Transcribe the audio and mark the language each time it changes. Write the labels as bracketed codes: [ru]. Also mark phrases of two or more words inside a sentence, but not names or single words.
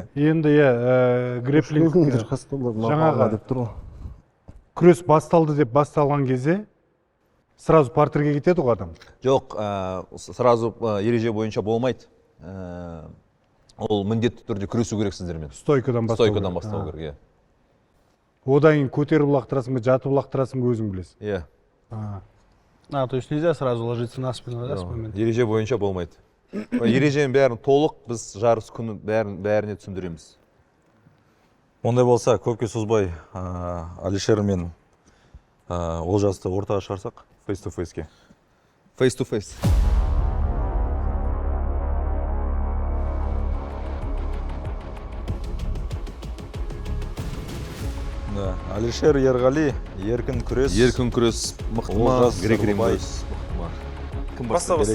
[kk] Енді грэплинг жаңағы күрес басталды деп басталған кезде сразу партерге кетеді ғой адам. Жоқ, сразу ереже бойынша болмайды. Ол міндетті түрде күресу керек сіздермен. Стойкадан бастау керек. Одан кейін көтеріп лақтырасың ба, жатып лақтырасың ба өзің білесің. [ru] То есть нельзя сразу ложиться на спину, да, с момента? [kk] Ереже бойынша болмайды. Ереженің бәрін толық біз жарыс күні бәріне түсіндіреміз. Ондай болса, көпке созбай Алишер мен Олжасты ортаға шығарсақ, face-to-face'ке. [en] Face to face. [kk] Да. Алишер Ерғали, еркін күрес. Еркін күрес мықты ма? Олжас Грек-рим Сырғыбай. күрес мықты ма? Кім Баста, баста.